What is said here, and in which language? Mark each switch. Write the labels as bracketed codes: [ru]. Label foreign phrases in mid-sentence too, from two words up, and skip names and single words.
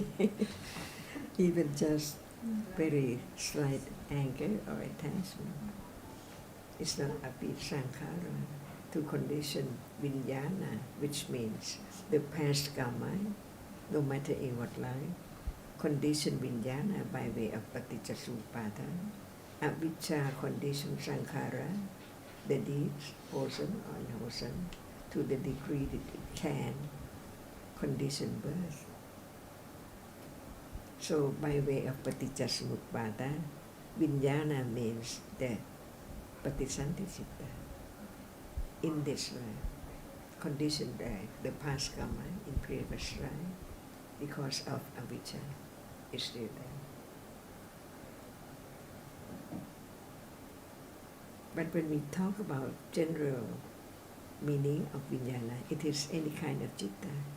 [en] Even just very slight anger or attachment. It's not abhisankhara to condition vijnana, which means the past karma, no matter in what life, condition vijnana by way of paticca-samuppada. Avijja condition sankhara, the deeds, wholesome or unwholesome, to the degree that it can condition birth. So by way of paticca-samuppada, vijnana means the patisanti-citta. In this life, conditioned by the past karma in previous life, because of avijja, is still there. But when we talk about general meaning of vijnana, it is any kind of citta.